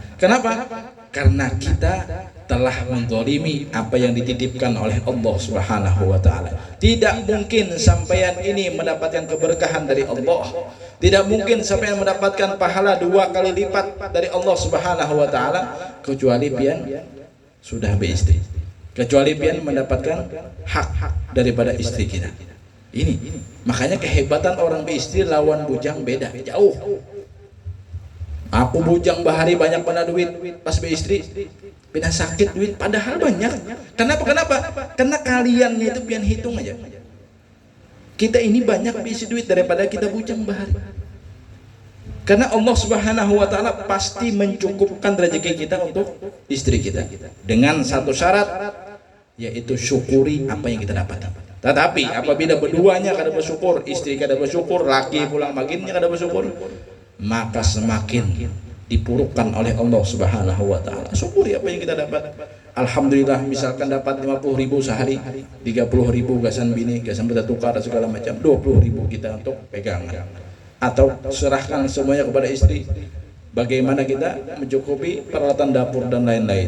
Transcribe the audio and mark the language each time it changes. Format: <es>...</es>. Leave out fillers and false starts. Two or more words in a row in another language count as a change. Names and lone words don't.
<id>Kenapa? Karena kita telah menzalimi apa yang dititipkan oleh Allah</id> <ar>سبحانه وتعالى.</ar> <id>Tidak mungkin sampean ini mendapatkan keberkahan dari Allah. Tidak mungkin sampean mendapatkan pahala 2 kali lipat dari Allah</id> <ar>سبحانه وتعالى</ar> <id>kecuali pian sudah beristri. Kecuali pian mendapatkan hak daripada istri kita. Ini makanya kehebatan orang beristri lawan bujang beda jauh.</id> <bjn>Aku bujang bahari banyak pada duit, pas beristri pindah sakit duit padahal banyak.</bjn> <id>Kenapa? Karena kaliannya itu pian hitung aja. Kita ini banyak berisi duit daripada kita bujang bahari. Karena Allah</id> <ar>سبحانه وتعالى</ar> <id>pasti mencukupkan rezeki kita untuk istri kita dengan satu syarat, yaitu syukuri apa yang kita dapat.</id> <bjn>Tetapi apabila berduanya kada bersyukur, istri kada bersyukur, laki pulang maginnya kada bersyukur, maka semakin dipurukkan oleh Allah</bjn> <ar>سبحانه وتعالى.</ar> <id>Syukuri apa yang kita dapat. Alhamdulillah, misalkan dapat 50.000 sehari, 30.000 gasan bini, gasan bertukar segala macam, 20.000 kita untuk pegangan. Atau serahkan semuanya kepada istri. Bagaimana kita mencukupi peralatan dapur dan lain-lain.</id>